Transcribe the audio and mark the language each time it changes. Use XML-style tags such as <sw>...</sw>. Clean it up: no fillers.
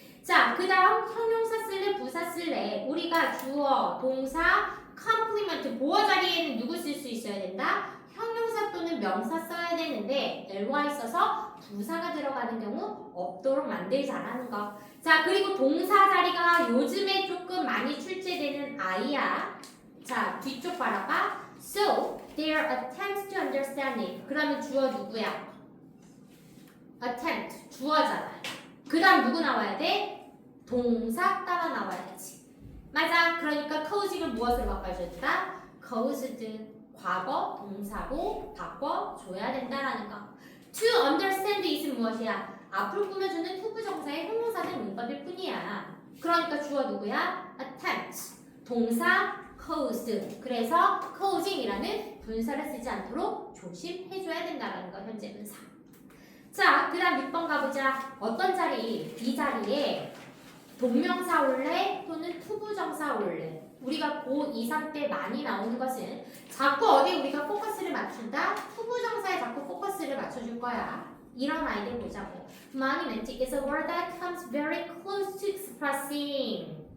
<ko>자, 그 다음 형용사 쓸래 부사 쓸래. 우리가 주어, 동사, 컴플리먼트 보어 자리에는 누구 쓸 수 있어야 된다? 형용사 또는 명사 써야 되는데 ly 써서 부사가 들어가는 경우 없도록 만들자라는 거. 자, 그리고 동사 자리가 요즘에 조금 많이 출제되는 아이야. 자, 뒤쪽 바라봐.</ko> <en>So, their attempts to understand it.</en> <ko>그러면 주어 누구야? attempt, 주어잖아. 그 다음 누구 나와야 돼? 동사 따라 나와야지. 맞아. 그러니까 causing을 무엇으로 바꿔줬다? caused, 과거, 동사로 바꿔줘야 된다라는 거. to understand it은 무엇이야? 앞으로 꾸며주는 투부정사의 형용사된 문법일 뿐이야. 그러니까 주어 누구야? attempt, 동사 caused. 그래서 causing이라는 분사를 쓰지 않도록 조심해줘야 된다라는 거. 현재 분사. 자, 그 다음 6번 가보자. 어떤 자리? 이 자리에 동명사 올래 또는 투부정사 올래. 우리가 고2, 3때 많이 나오는 것은 자꾸 어디 우리가 포커스를 맞춘다? 투부정사에 자꾸 포커스를 맞춰줄 거야. 이런 아이들 보자고.</ko> <en>Monument is a word that comes very close to expressing.</en>